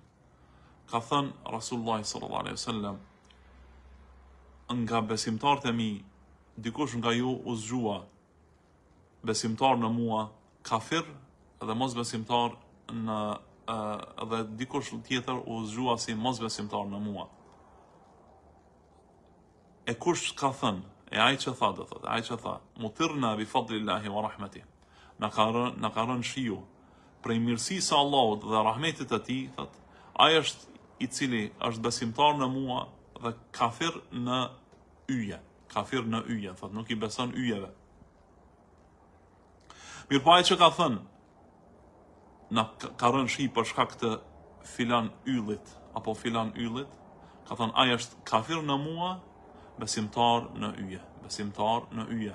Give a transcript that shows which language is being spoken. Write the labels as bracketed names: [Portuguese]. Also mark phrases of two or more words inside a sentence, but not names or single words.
[Albanian] Ka thënë Rasulullah [Arabic] صلى الله عليه وسلم: [Albanian] nga besimtarët e mi, dikush nga ju u zgjua besimtar në mua kafir dhe mos besimtar dhe dikush tjetër u zgjua si mos besimtar në mua. E kush ka thënë, e ai që tha, do thotë, ai që tha, [Arabic] مطرنا بفضل الله ورحمته, [Albanian] na ka rënë shiu prej mirësisë së Allahut dhe rahmetit të tij, thotë, ai është i cili është besimtar në mua dhe kafir në yje, thotë, nuk i beson yjeve. Mirë po ai që ka thënë, na ka rënë shi për shkak të filan yllit apo filan yllit, ka thënë ai është kafir në mua, besimtar në yje.